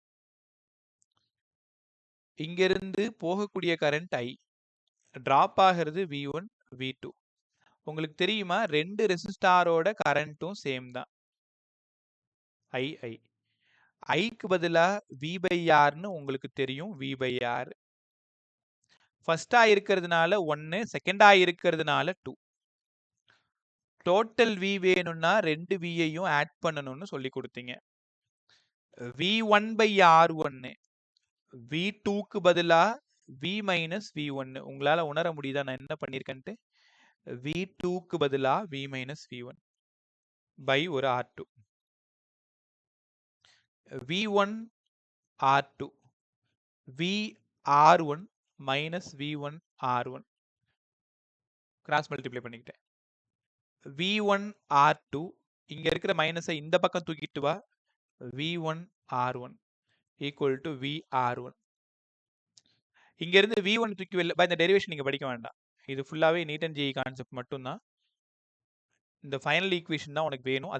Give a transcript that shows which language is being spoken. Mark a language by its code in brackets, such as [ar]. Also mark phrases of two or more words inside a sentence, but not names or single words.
[ta] இங்கிருந்து போகக்கூடிய கரண்ட் I, டிராப் ஆகிறது V1 V2. உங்களுக்கு தெரியுமா ரெண்டு ரெசிஸ்டாரோட கரண்ட்டும் சேம் தான். I ஐக்கு பதிலா [en] V by R [ta] ன்னு உங்களுக்கு தெரியும். [en] V by R [ta] ஃபர்ஸ்டா இருக்கிறதுனால 1, செகண்டா இருக்கிறதுனால 2. டோட்டல் V வேணும்னா ரெண்டு Vயையும் ஆட் பண்ணணும்னு சொல்லி கொடுத்தீங்க. [en] V1 by R1 [ta] V2க்கு பதிலா [en] V minus V1 [ta] உங்களால உணர முடியுதா நான் என்ன பண்ணியிருக்கேன்ட்டு V2க்கு பதிலா [en] V minus V1 by [ta] ஒரு R2 V1 R2 V R1 minus V1 R1 [en] cross multiply [ta] பண்ணிக்கிட்டேன் V1 R2 இங்க இருக்கிற மைனஸை இந்த பக்கம் தூக்கிட்டு வா [en] V1 R1 equal to V R1 [ta] இங்க இருந்து V1 தூக்கி வெளில இந்த டெரிவேஷன் நீங்க படிக்க வேண்டாம் இது ஃபுல்லாவே [en] NEET and JEE concept [ta] மட்டும்தான் இந்த [en] final equation [ta] தான் உனக்கு வேணும்